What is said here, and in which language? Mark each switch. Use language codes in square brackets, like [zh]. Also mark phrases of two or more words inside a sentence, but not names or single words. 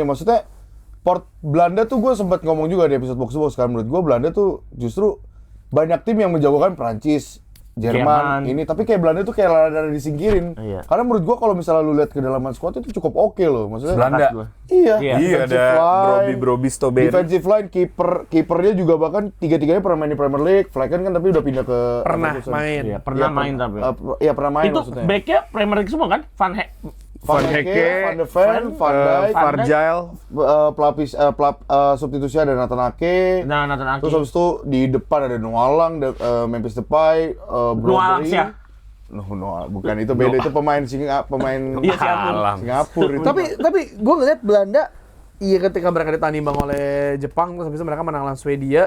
[id] Maksudnya Belanda tuh gue sempat ngomong juga di episode [en] box to box [id] kan, menurut gue Belanda tuh justru banyak tim yang menjagokan Prancis, Jerman ini, tapi kayak Belanda tuh kayak rada disingkirin. Iya. Karena menurut gua kalau misalnya lu lihat kedalaman squad itu cukup oke loh, maksudnya. Belanda. Iya, Iya, defensive ada line, Broby Strawberry. [en] defensive line, [id] kipernya juga bahkan tiga-tiganya pernah main di Premier League. Flecken kan tapi udah pindah ke Pernah Leverkusen. main. Iya, pernah main tapi. Iya pernah main Itu maksudnya. backnya Premier League semua kan? Van Hecke, Van de Ven, Van Dijk, Varjel. pelapis substitusi ada Nathan Ake. Nah, Nathan Ake. Terus habis itu di depan ada Noalang, Memphis Depay, Noalang Brobbey. sih ya? Bukan itu beda, itu pemain Iya, Singapura. Singapura itu. Tapi gue ngeliat Belanda, iya ketika mereka ditanimbang oleh Jepang, terus habis itu mereka menang lawan Swedia.